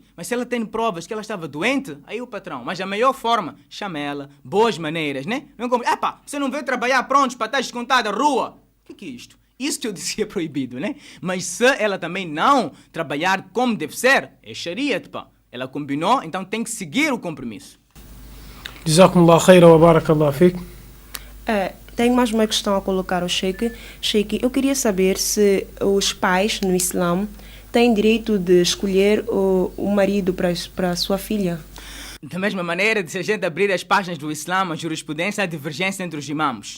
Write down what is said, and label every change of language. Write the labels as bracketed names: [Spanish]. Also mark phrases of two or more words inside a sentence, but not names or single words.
[Portuguese] Mas se ela tem provas que ela estava doente, aí o patrão. Mas a melhor forma, chama ela, boas maneiras, né? Não como, você não veio trabalhar pronto para estar descontada à rua. O que é isto? Isso que eu disse é proibido, né? Mas se ela também não trabalhar como deve ser, é sharia, pá. Ela combinou, então tem que seguir o compromisso. [Arabic] جزاكم الله خيرا وبارك الله فيك. [Portuguese] Tenho mais uma questão a colocar ao Sheikh. Sheikh, eu queria saber se os pais no Islã têm direito de escolher o marido para a sua filha. Da mesma maneira, se a gente abrir as páginas do Islã, a jurisprudência, a divergência entre os imãs.